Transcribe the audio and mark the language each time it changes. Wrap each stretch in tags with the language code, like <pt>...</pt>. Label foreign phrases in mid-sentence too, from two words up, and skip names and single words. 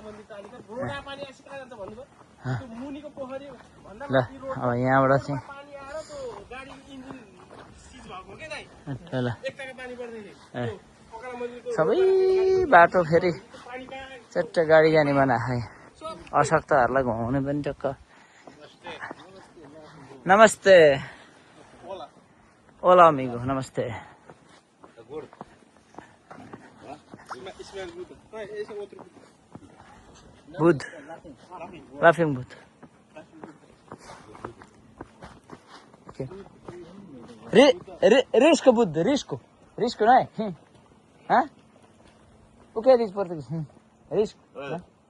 <ne>ल अब यहाँबाट चाहिँ ल सबै बाटो फेरि चट्ट गाडी जाने बना है अशक्तहरूलाई घुमाउने पनि टक्क नमस्ते</ne> <es>hola amigo</es> <ne>नमस्ते बुध</ne> <en>laughing Buddha</en> <ne>risco बुध</ne> <pt>risco não é? Hã? O que é isso em português? Risco?</pt>